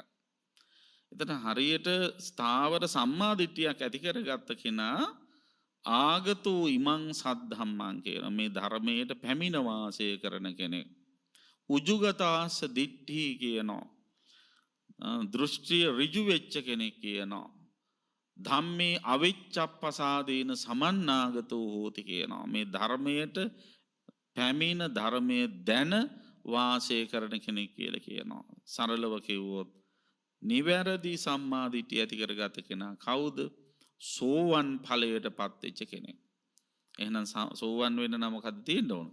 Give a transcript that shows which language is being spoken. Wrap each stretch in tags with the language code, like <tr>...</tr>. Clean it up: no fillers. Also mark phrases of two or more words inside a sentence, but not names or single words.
<si>එතන හරියට ස්ථාවර සම්මා දිට්ඨියක් ඇති කරගත්ත කෙනා</si> <pi>ආගතෝ ඉමං සද්ධම්මං</pi> <si>කියන මේ ධර්මයට පැමිණ වාසය කරන කෙනෙක්.</si> <pi>උජුගතාස දිට්ඨි කියනවා.</pi> <si>දෘෂ්ටිය ඍජු වෙච්ච කෙනෙක් කියනවා.</si> <pi>ධම්මේ අවිච්ඡප්පසාදේන සමන්නාගතෝ හෝති කියනවා.</pi> <si>මේ ධර්මයට පැමිණ ධර්මයේ දැන වාසය කරන කෙනෙක් කියලා කියනවා. සරලව කිව්වොත් නිවැරදි සම්මාදිට්ඨිය ඇති කරගත කෙනා කවුද? සෝවන් ඵලයටපත් වෙච්ච කෙනෙක්. එහෙනම් සෝවන් වෙන්න නම් මොකද්ද තියෙන්න ඕන?</si>